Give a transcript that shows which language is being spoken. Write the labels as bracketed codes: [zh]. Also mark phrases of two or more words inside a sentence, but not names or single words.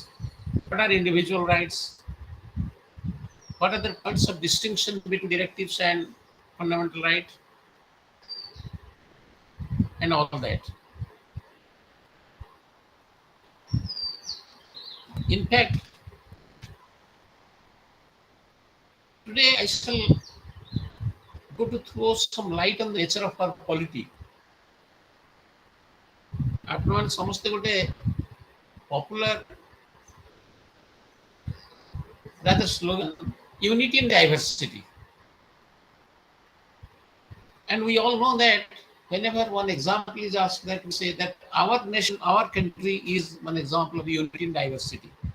[en] What are individual rights? What are the points of distinction between directives and fundamental right and all that? In fact, today I shall go to throw some light on the nature of our polity. [or] ଆପଣମାନେ ସମସ୍ତେ ଗୋଟେ [en] popular rather slogan, unity in diversity. And we all know that whenever one example is asked, that we say that our nation, our country is one example of unity in diversity.